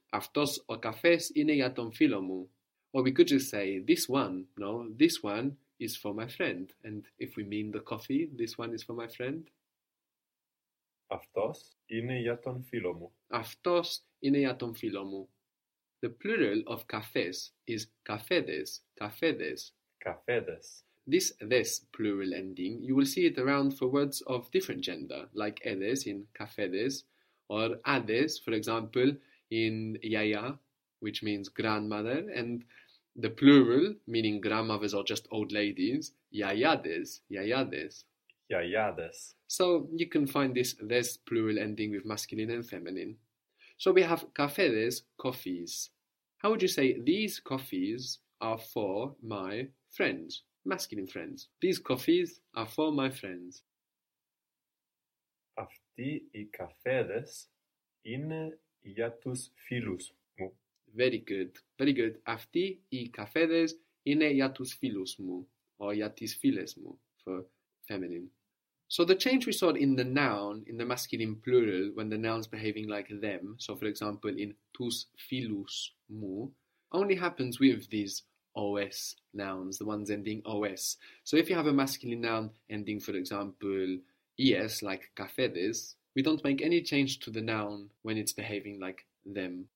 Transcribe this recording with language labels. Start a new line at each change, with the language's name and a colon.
Greek: Αυτός ο καφές είναι για τον φίλο μου.
English: Or we could just say, this one, no, this one is for my friend. And if we mean the coffee, this one is for my friend.
Greek: Αυτός είναι για τον φίλο μου. Αυτός είναι για τον φίλο μου.
English: The plural of καφές is καφέδες, καφέδες.
Greek: Καφέδες.
English: This plural ending, you will see it around for words of different gender, like έδες in καφέδες. Or ades, for example, in yaya, which means grandmother, and the plural, meaning grandmothers or just old ladies, yayades, yayades. Yayades. So you can find this plural ending with masculine and feminine. So we have cafedes, coffees. How would you say these coffees are for my friends, masculine friends? These coffees are for my friends.
Greek: Οι καφέδες είναι για τους φίλους μου.
English: Very good, very good.
Greek: Αυτοί οι καφέδες είναι για τους φίλους μου, or για τις φίλες μου, for
English: feminine. So the change we saw in the noun, in the masculine plural, when the noun's behaving like them, so for example in tus filus mu, only happens with these os nouns, the ones ending os. So if you have a masculine noun ending, for example, es, like cafedes, we don't make any change to the noun when it's behaving like them.